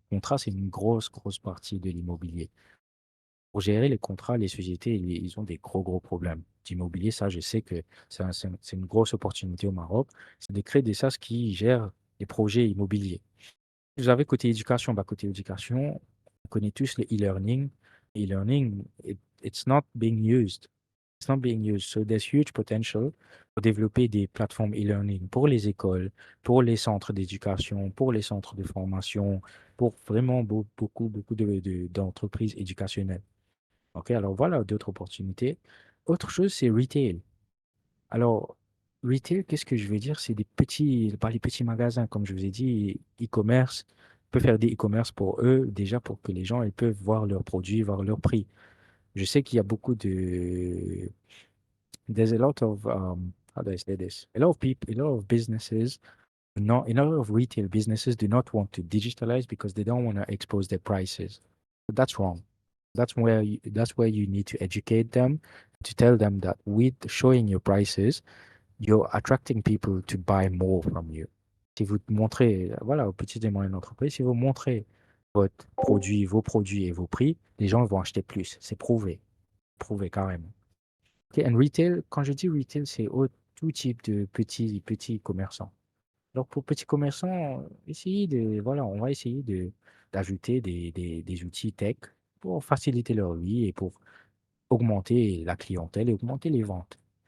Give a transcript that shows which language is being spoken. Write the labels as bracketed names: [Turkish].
[French] Contrat, c'est une grosse, grosse partie de l'immobilier. Pour gérer les contrats, les sociétés, ils ont des gros, gros problèmes d'immobilier. Ça, je sais que c'est une grosse opportunité au Maroc. C'est de créer des SaaS qui gèrent les projets immobiliers. Vous avez côté éducation, bah, côté éducation, on connaît tous le e-learning. [English] E-learning, it's not being used. It's not being used. So there's huge potential [French] pour développer des plateformes e-learning pour les écoles, pour les centres d'éducation, pour les centres de formation, pour vraiment beaucoup, beaucoup d'entreprises éducationnelles. OK, alors voilà d'autres opportunités. Autre chose, c'est retail. Alors, retail, qu'est-ce que je veux dire? C'est des petits, pas les petits magasins, comme je vous ai dit, e-commerce. On peut faire des e-commerce pour eux, déjà pour que les gens ils peuvent voir leurs produits, voir leurs prix. Je sais qu'il y a beaucoup de [English] there's a lot of how do I say this? A lot of people, a lot of businesses No, a lot of retail businesses do not want to digitalize because they don't want to expose their prices. But that's wrong. That's where you need to educate them to tell them that with showing your prices, you're attracting people to buy more from you. [French] Si vous montrez, voilà, aux petites et moyennes entreprises, si vous montrez votre produit, vos produits et vos prix, les gens vont acheter plus. C'est prouvé, prouvé carrément. [English] Ok, and retail, [French] quand je dis retail, c'est tout type de petits commerçants. Alors pour petits commerçants, voilà, on va essayer d'ajouter des outils tech pour faciliter leur vie et pour augmenter la clientèle et augmenter les ventes.